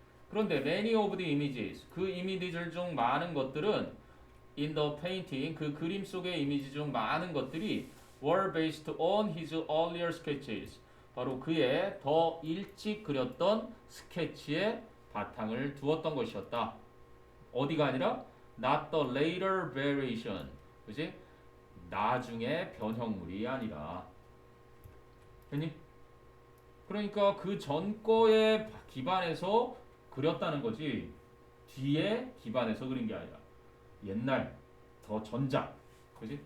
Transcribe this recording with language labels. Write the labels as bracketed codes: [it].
[ko] 그런데 [en] many of the images, [ko] 그 이미지들 중 많은 것들은 [en] in the painting, [ko] 그 그림 속의 이미지 중 많은 것들이 [en] were based on his earlier sketches. [ko] 바로 그의 더 일찍 그렸던 스케치에 바탕을 두었던 것이었다. 어디가 아니라 [en] not the later variation. [ko] 그지? 나중에 변형물이 아니라. 됐니? 그러니까 그 전 거에 기반해서 그렸다는 거지 뒤에 기반해서 그린 게 아니라 옛날 더 전작 그지?